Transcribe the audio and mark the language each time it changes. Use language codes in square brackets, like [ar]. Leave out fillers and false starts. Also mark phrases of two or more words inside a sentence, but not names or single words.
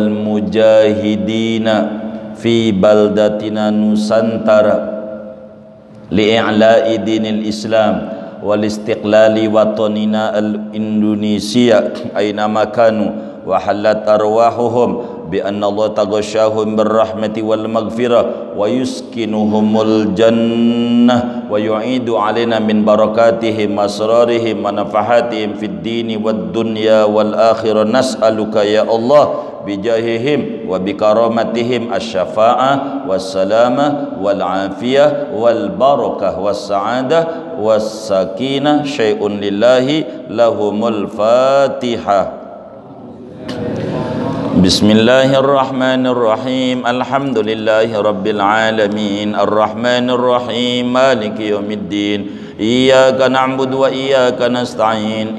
[ar] مجاهدين في بلدتنا نوسانتارا لإعلاء دين الإسلام والاستقلال وطننا الإندونيسيا أينما كانوا، وحلت أرواحهم بأن الله تغشاهم بالرحمة والمغفرة ويسكنهم الجنة ويعيد علينا من بركاتهم أسرارهم ونفحاتهم في الدين والدنيا والآخرة. نسألك يا الله بجاههم وبكراماتهم الشفاعة والسلامة والعافية والبركة والسعادة والسكينة. شيء لله لهم الفاتحة. بسم الله الرحمن الرحيم. الحمد لله رب العالمين. الرحمن الرحيم. مالك يوم الدين. إياك نعبد وإياك نستعين.